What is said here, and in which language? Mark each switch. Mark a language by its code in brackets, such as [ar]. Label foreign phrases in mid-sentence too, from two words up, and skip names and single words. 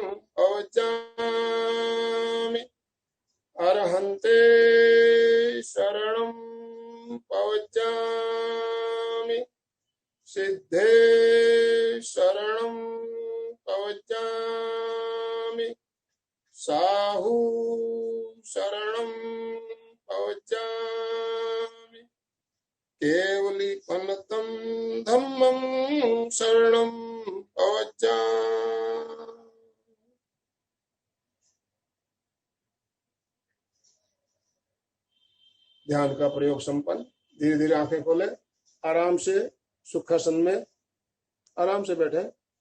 [pra] पवज्जामि, अरहन्ते शरणं पवज्जामि, सिद्धे शरणं पवज्जामि, साहू शरणं पवज्जामि, केवलीपनतं धम्मं शरणं पवज्जामि। [hi] ध्यान का प्रयोग संपन्न। धीरे धीरे आंखें खोले, आराम से सुखासन में आराम से बैठे।